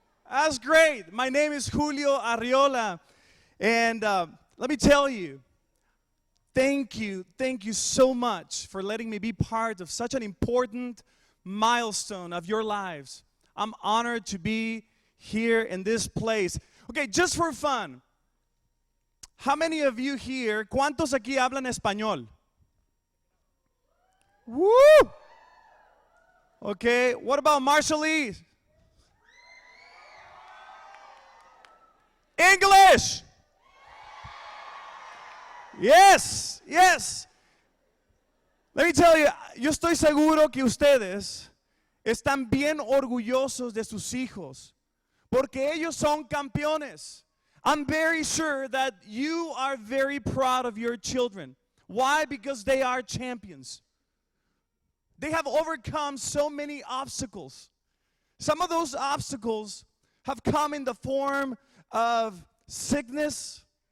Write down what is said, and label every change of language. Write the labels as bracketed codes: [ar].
[en] That's great. My name is Julio Arriola. And let me tell you, thank you so much for letting me be part of such an important milestone of your lives. I'm honored to be here in this place. Okay, just for fun, how many of you here, [es] ¿cuántos aquí hablan español? [en] Woo! Okay, what about Marshallese? English! Yes, yes. Let me tell you, [es] yo estoy seguro que ustedes están bien orgullosos de sus hijos, porque ellos son campeones. [en] I'm very sure that you are very proud of your children. Why? Because they are champions. They have overcome so many obstacles. Some of those obstacles have come in the form of sickness.